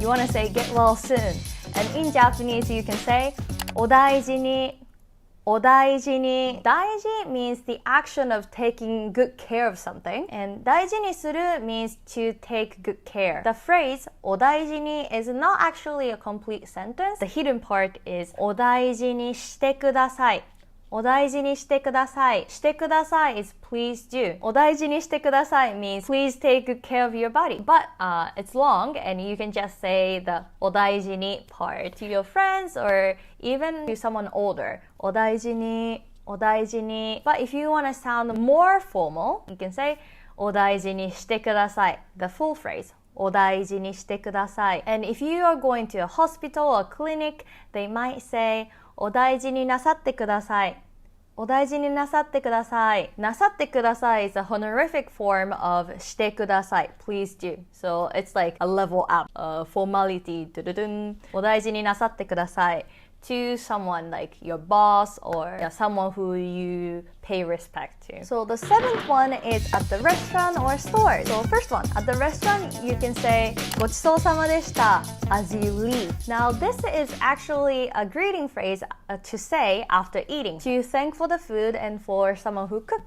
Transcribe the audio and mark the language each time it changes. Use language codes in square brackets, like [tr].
[en] You want to say get well soon. And in Japanese, you can say お大事に. [ja] お大事に. [en] 大事 means the action of taking good care of something. And 大事にする means to take good care. The phrase お大事に is not actually a complete sentence. The hidden part is お大事にしてください. [ja] お大事にしてください. [en] してください is please do. お大事にしてください means please take good care of your body. But it's long and you can just say the お大事に part to your friends or even to someone older. [ja] お大事に, お大事に. [en] But if you want to sound more formal, you can say お大事にしてください. The full phrase. [ja] お大事にしてください. [en] And if you are going to a hospital or clinic, they might say お大事になさってください. [ja] お大事になさってください.なさってください [en] is a honorific form of [ja] してください. [en] Please do. So it's like a level up, formality. [ja] お大事になさってください. [en] To someone like your boss or someone who you pay respect to. So the seventh one is at the restaurant or store. So first one, at the restaurant, you can say ごちそうさまでした as you leave. Now this is actually a greeting phrase to say after eating, to thank for the food and for someone who cooked.